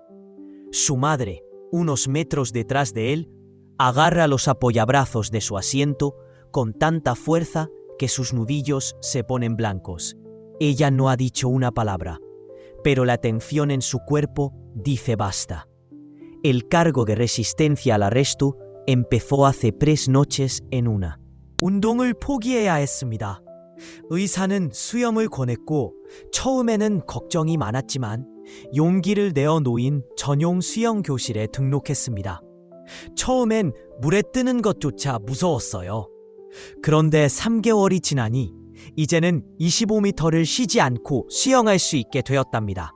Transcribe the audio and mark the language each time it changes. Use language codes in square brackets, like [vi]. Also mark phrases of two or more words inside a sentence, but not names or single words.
[es] Su madre, unos metros detrás de él, agarra los apoyabrazos de su asiento con tanta fuerza que sus nudillos se ponen blancos. Ella no ha dicho una palabra, pero la tensión en su cuerpo dice basta. El cargo de resistencia al arresto empezó hace 3 noches en una. [ko] 운동을 포기해야 했습니다. 의사는 수영을 권했고 처음에는 걱정이 많았지만 용기를 내어 놓인 전용 수영 교실에 등록했습니다. 처음엔 물에 뜨는 것조차 무서웠어요. 그런데 3개월이 지나니 이제는 25m를 쉬지 않고 수영할 수 있게 되었답니다.